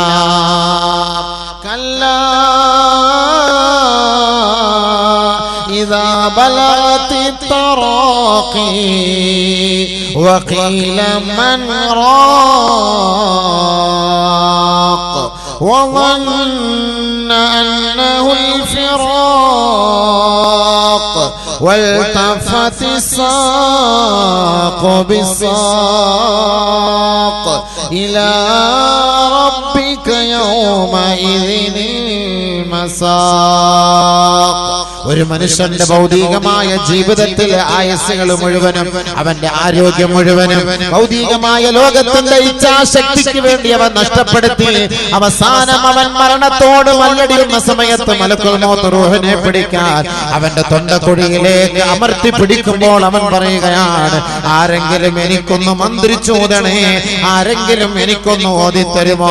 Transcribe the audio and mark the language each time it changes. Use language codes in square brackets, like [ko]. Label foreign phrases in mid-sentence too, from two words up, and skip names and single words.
[ar] كلا إذا بلغت التراقي وقيل من റാഖ വظن أنه الفراق والتفت الساق بالساق إلى ربك يومئذ المساق. [ml] ഒരു മനുഷ്യന്റെ ഭൗതികമായ ജീവിതത്തിലെ ആയുസ്സുകൾ മുഴുവനും, അവന്റെ ആരോഗ്യം മുഴുവനും ഭൗതികമായ ലോകത്തിന്റെ ഇച്ഛാശക്തിക്ക് വേണ്ടി അവൻ നഷ്ടപ്പെടുത്തി. അവസാനം അവൻ മരണത്തോട് മല്ലടിയുന്ന സമയത്ത് [ar] ملك الموت [ml] റൂഹിനെ പിടിക്കാൻ അവന്റെ തൊണ്ടക്കുഴിയിലേക്ക് അമർത്തി പിടിക്കുമ്പോൾ അവൻ പറയുകയാണ്, ആരെങ്കിലും എനിക്കൊന്ന് മന്ത്രിച്ചോദണേ, ആരെങ്കിലും എനിക്കൊന്ന് ഓതിത്തരുമോ?